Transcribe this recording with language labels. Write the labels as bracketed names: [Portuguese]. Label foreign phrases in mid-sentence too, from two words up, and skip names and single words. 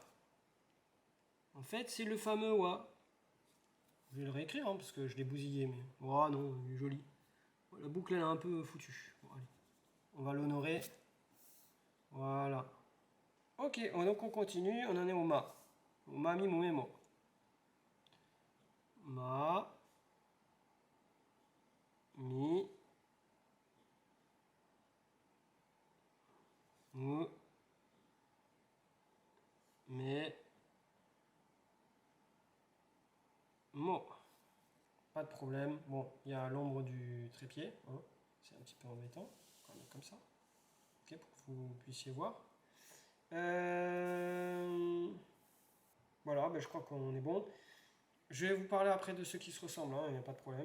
[French] En fait, c'est le fameux wa. Je vais le réécrire hein, parce que je l'ai bousillé, mais. Oh non, il est joli. La boucle elle est un peu foutue. Bon, allez. On va l'honorer. Voilà. Ok, donc on continue. On en est au ma. Au [Japanese] ma mi mu mo. Ma. Mi. Mu. Me. Mo. [French] Pas de problème. Bon, il y a l'ombre du trépied, hein. C'est un petit peu embêtant. On va mettre comme ça, ok, pour que vous puissiez voir. Voilà, ben, je crois qu'on est bon. Je vais vous parler après de ceux qui se ressemblent, hein, il n'y a pas de problème.